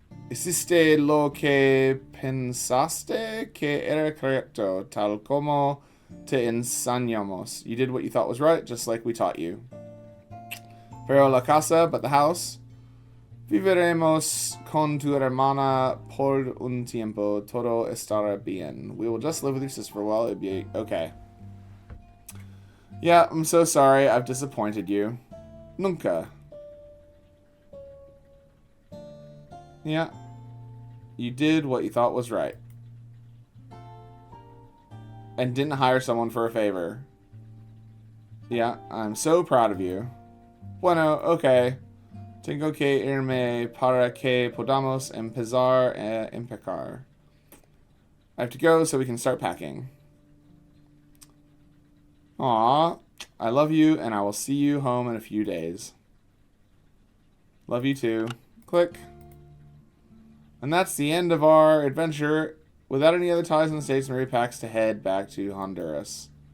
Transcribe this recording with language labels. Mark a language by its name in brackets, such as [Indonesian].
[Spanish] Hiciste lo que pensaste que era correcto, tal como te enseñamos. [English] You did what you thought was right, just like we taught you. [Spanish] Pero la casa, [English] but the house. [Spanish] Viviremos con tu hermana por un tiempo. Todo estará bien. [English] We will just live with your sister for a while. It'll be okay. Yeah, I'm so sorry. I've disappointed you. [Spanish] Nunca. [English] Yeah. You did what you thought was right. And didn't hire someone for a favor. Yeah, I'm so proud of you. Bueno, okay. [Spanish] Tengo que irme para que podamos empezar a empacar. [English] I have to go so we can start packing. Aw, I love you, and I will see you home in a few days. Love you too. Click. And that's the end of our adventure. Without any other ties in the States, Maria packs to head back to Honduras.